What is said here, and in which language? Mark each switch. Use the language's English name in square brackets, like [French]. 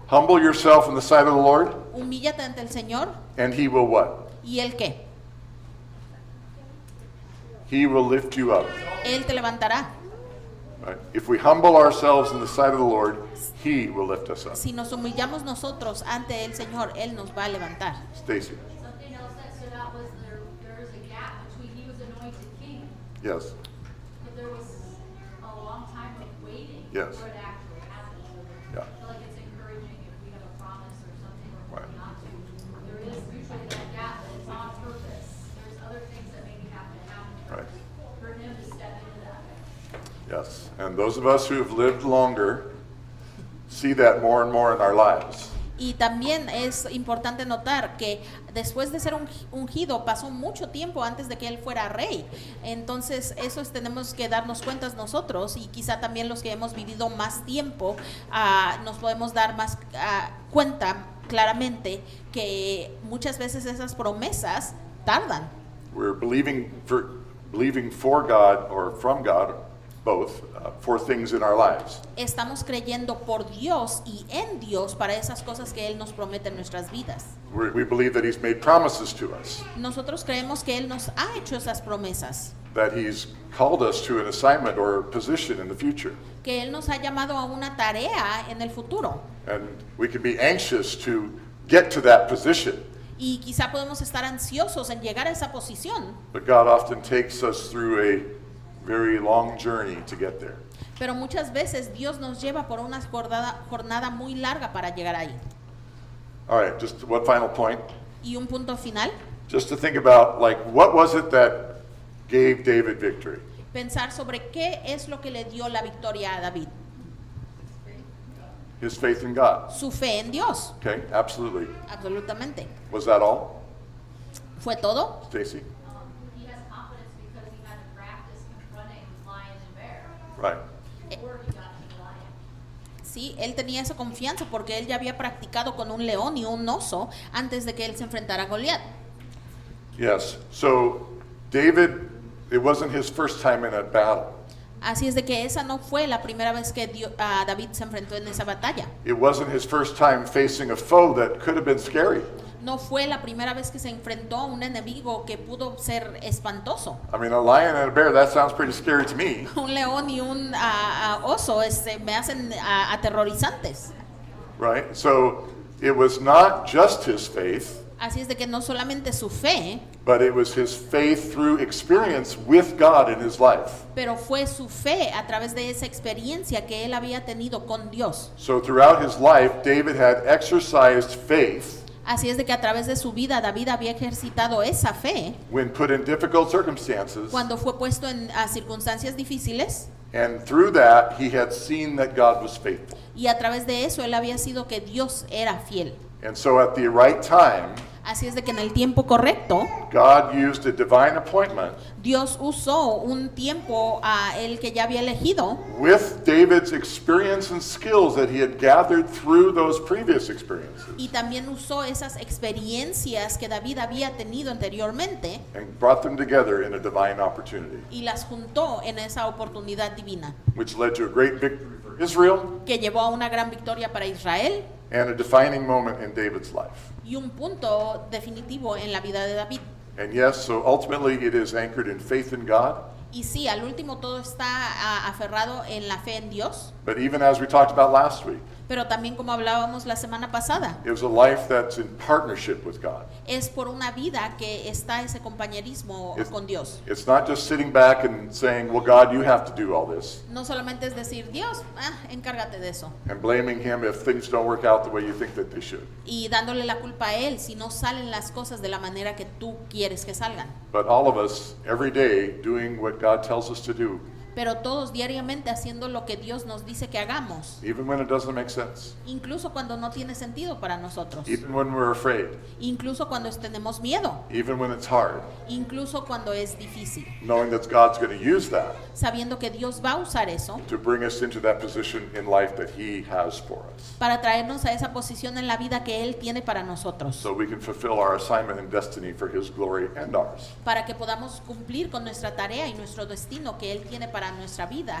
[English] Humble yourself in the sight of the Lord, [Spanish] Humíllate ante el Señor, [English] and He will what? [Spanish] ¿y Él qué? [English] He will lift you up. [Spanish] Él te levantará. [English] Right? If we humble ourselves in the sight of the Lord, He will lift us up. [Spanish] Si nos humillamos nosotros ante el Señor, Él nos va a levantar. [English] Stacy. Something else that stood out was there is a gap between he was anointed king, Yes. but there was a long time of waiting Yes. for it actually happened. Yeah. I feel like it's encouraging if we have a promise or something we're Right. holding on to. There is usually that gap, but it's on purpose. There's other things that maybe have to happen Right. for him to step into that. Yes. And those of us who have lived longer see that more and more in our lives. [Spanish] Y también es importante notar que después de ser ungido pasó mucho tiempo antes de que él fuera rey. Entonces eso tenemos que darnos cuenta nosotros, y quizá también los que hemos vivido más tiempo nos podemos dar más cuenta claramente que muchas veces esas promesas tardan. [English] We're believing for God or from God, both, for things in our lives. [Spanish] Estamos creyendo por Dios y en Dios para esas cosas que Él nos promete en nuestras vidas. [English] We believe that He's made promises to us, [Spanish] Nosotros creemos que Él nos ha hecho esas promesas, [English] that He's called us to an assignment or position in the future. [Spanish] que Él nos ha llamado a una tarea en el futuro. [English] And we can be anxious to get to that position, [Spanish] Y quizá podemos estar ansiosos en llegar a esa posición, [English] but God often takes us through a very long journey to get there. [Spanish] pero muchas veces Dios nos lleva por una jornada muy larga para llegar ahí. [English] All right, just one final point. [Spanish] Y un punto final, [English] Just to think about, like, what was it that gave David victory? [Spanish] pensar sobre qué es lo que le dio la victoria a David. [English] His faith in God. [Spanish] Su fe en Dios, [English] Okay, absolutely. [Spanish] absolutamente. [English] Was that all, [Spanish] ¿Fue todo? [English] Stacy? He has confidence because he had to practice confronting lion and bear Right. before he got to the lion. [Spanish] Sí, él tenía esa confianza porque él ya había practicado con un león y un oso antes de que él se enfrentara a Goliat. [English] Yes. So David, it wasn't his first time in a battle. [Spanish] Así es de que esa no fue la primera vez que David se enfrentó en esa batalla. [English] It wasn't his first time facing a foe that could have been scary. [Spanish] No fue la primera vez que se enfrentó a un enemigo que pudo ser espantoso. [English] I mean, a lion and a bear, that sounds pretty scary to me. [Spanish] Un león y un oso me hacen aterrorizantes. [English] Right? So it was not just his faith, [Spanish] Así es de que no solamente su fe, [English] but it was his faith through experience with God in his life. [Spanish] pero fue su fe a través de esa experiencia que él había tenido con Dios. [English] So throughout his life, David had exercised faith [Spanish] Así es de que a través de su vida David había ejercitado esa fe [English] when put in difficult circumstances, [Spanish] cuando fue puesto en circunstancias difíciles, [English] and through that, he had seen that God was faithful. [Spanish] y a través de eso él había sido que Dios era fiel. [English] And so at the right time, [Spanish] Así es de que en el tiempo correcto [English] God used a divine appointment [Spanish] Dios usó un tiempo a él que ya había elegido, [English] with David's experience and skills that he had gathered through those previous experiences, [Spanish] y también usó esas experiencias que David había tenido anteriormente [English] and brought them together in a divine opportunity, [Spanish] y las juntó en esa oportunidad divina, [English] which led to a great victory for Israel [Spanish] que llevó a una gran victoria para Israel [English] and a defining moment in David's life. [Spanish] y un punto definitivo en la vida de David. [English] And yes, so ultimately it is anchored in faith in God, [Spanish] Y sí, al último todo está aferrado en la fe en Dios, [English] but even as we talked about last week, [Spanish] pero también como hablábamos la semana pasada, [English] it was a life that's in partnership with God. [Spanish] es por una vida que está ese compañerismo [English] It's, [Spanish] con Dios. [English] it's not just sitting back and saying, well, God, you have to do all this, [Spanish] No solamente es decir, Dios, encárgate de eso, [English] and blaming Him if things don't work out the way you think that they should. [Spanish] y dándole la culpa a Él si no salen las cosas de la manera que tú quieres que salgan. [English] But all of us, every day, doing what God tells us to do, [Spanish] Pero todos diariamente haciendo lo que Dios nos dice que hagamos, [English] even when it doesn't make sense, [Spanish] incluso cuando no tiene sentido para nosotros, [English] even when we're afraid, [Spanish] incluso cuando tenemos miedo, [English] even when it's hard, [Spanish] incluso cuando es difícil, [English] knowing that God's going to use that [Spanish] sabiendo que Dios va a usar eso [English] to bring us into that position in life that He has for us, [Spanish] para traernos a esa posición en la vida que Él tiene para nosotros, [English] so we can fulfill our assignment and destiny for His glory and ours. [Spanish] para que podamos cumplir con nuestra tarea y nuestro destino que Él tiene para nuestra vida